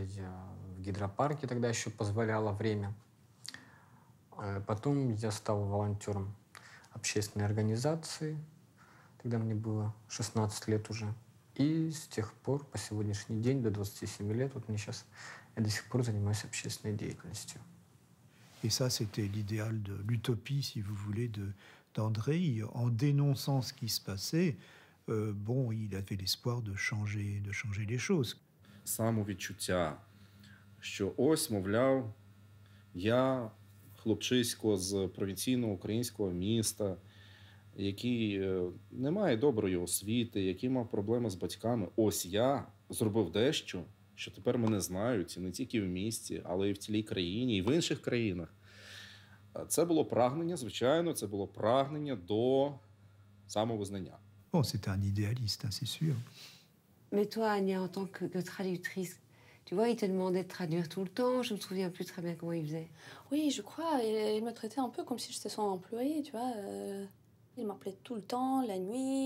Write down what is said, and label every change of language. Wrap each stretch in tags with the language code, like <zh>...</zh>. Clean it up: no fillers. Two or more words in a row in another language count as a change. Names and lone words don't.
<ru>Я в гидропарке тогда еще позволяло время. Потом я стал волонтером общественной организации. Тогда мне было 16 лет уже. И с тех пор, по сегодняшний день, до 27 лет, вот мне сейчас, я до сих пор занимаюсь общественной деятельностью.</ru> <fr>Et ça, c'était l'idéal de l'utopie, si vous voulez, d'André. En dénonçant ce qui se passait, bon, il avait l'espoir de changer les choses.</fr> <uk>Самовідчуття, що ось, мовляв, я хлопчисько з провінційного українського міста, який не має доброї освіти, який мав проблеми з батьками. Ось я зробив дещо, що тепер мене знають, і не тільки в місті, але й в цілій країні, і в інших країнах. Це було прагнення, звичайно, це було прагнення до самовизнання.</uk> <fr>Bon, c'était un idéaliste, hein, c'est sûr. Mais toi, Anya, en tant que traductrice, tu vois, il te demandait de traduire tout le temps. Je me souviens plus très bien comment il faisait. Oui, je crois. Il me traitait un peu comme si j'étais son employé, tu vois. Il m'appelait tout le temps, la nuit.</fr>